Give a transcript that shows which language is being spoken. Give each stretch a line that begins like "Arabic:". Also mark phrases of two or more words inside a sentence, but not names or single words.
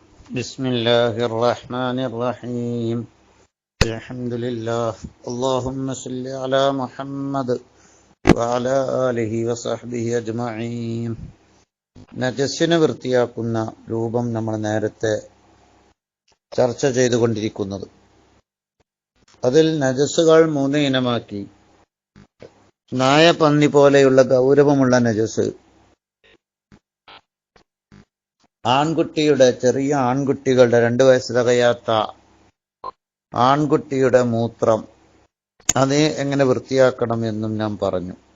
Arabic: بسم الله الرحمن الرحيم الحمد لله اللهم صل على محمد وعلى آله وصحبه أجمعين.
Malayalam: നജസ്സിനെ വൃത്തിയാക്കുന്ന രൂപം നമ്മൾ നേരത്തെ ചർച്ച ചെയ്തുകൊണ്ടിരിക്കുന്നത്. അതിൽ നജസ്സുകൾ 3 ഇനമാക്കി. നായ, പന്നി പോലെയുള്ള ഗൗരവമുള്ള നജസ്, ചെറിയ ആൺകുട്ടികളുടെ 2 വയസ്സ് തികയാത്ത ആൺകുട്ടിയുടെ മൂത്രം, അത് എങ്ങനെ വൃത്തിയാക്കണം എന്നും ഞാൻ പറഞ്ഞു.